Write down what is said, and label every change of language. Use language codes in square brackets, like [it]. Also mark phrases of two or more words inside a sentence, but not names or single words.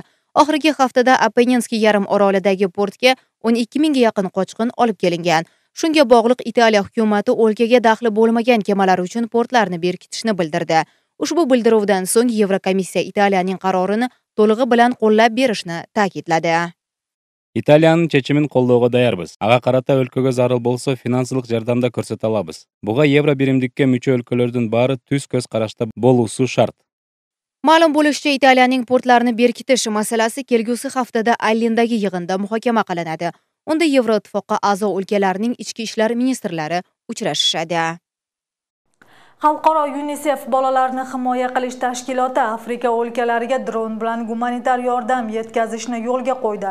[uz] Oxirgi haftada Appenninskiy yarim orolidagi portga 12 mingga yaqin qochqin olib kelingan. Shunga bog'liq Italiya hukumati o'lkaga daxli bo'lmagan kemalar uchun portlarni berkitishni bildirdi. Ushbu bildiruvdan so'ng Yevrokomissiya Italiyaning qarorini to'lig'i bilan qo'llab berishni ta'kidladi. [ky] Italiyaның чечимин колдоого даярбыз. Ага карата өлкөгө зарыл болсо финансылык жардамда көрсөтө алабыз. Буга Евро биримдикке мүчө өлкөлөрдүн баары түз көз карашта болуусу шарт. [uz] Ma'lum bo'lishicha, Italiyaning portlarini berkitish masalasi kelgusi haftada Allendagi yig'inda muhokama qilinadi. Unda Yevroittifoqqa a'zo o'lkalarning ichki ishlar ministrlari uchrashishadi. Xalqaro UNICEF bolalarni himoya qilish tashkiloti Afrika o'lkalariga dron bilan gumanitar yordam yetkazishni yo'lga qo'ydi.